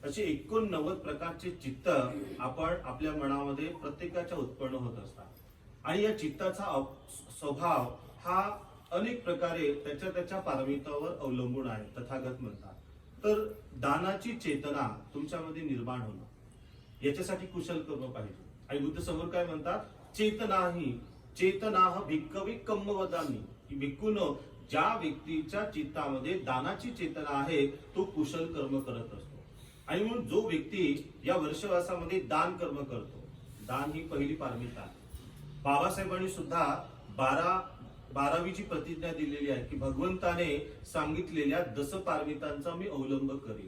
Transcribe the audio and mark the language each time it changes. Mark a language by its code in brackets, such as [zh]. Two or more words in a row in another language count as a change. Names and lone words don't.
[mr] असे 89 प्रकारचे चित्त आपण आपल्या मनामध्ये प्रत्येकाच्या उत्पन्न होत असतात। आणि या चित्ताचा स्वभाव हा अनेक प्रकारे त्याच्या पारमितावर अवलंबून आहे, तथागत म्हणतात। तर दानाची चेतना तुमच्यामध्ये निर्माण होणं, याच्यासाठी कुशल कर्म पाहिजे। आणि बुद्ध समोर काय म्हणतात, [pi] चेतनाह भिक्खवे कम्म वदामि, [mr] की भिक्खूनो, ज्या व्यक्तीच्या चित्तामध्ये दानाची चेतना आहे तो कुशल कर्म करत असतो। आणि म्हणून जो व्यक्ती या वर्षवासामध्ये दान कर्म करतो, दान ही पहिली पारमिता आहे। बाबासाहेबांनी सुद्धा 12वीची प्रतिज्ञा दिलेली आहे की भगवंताने सांगितलेल्या 10 पारमितांचा मी अवलंब करेन।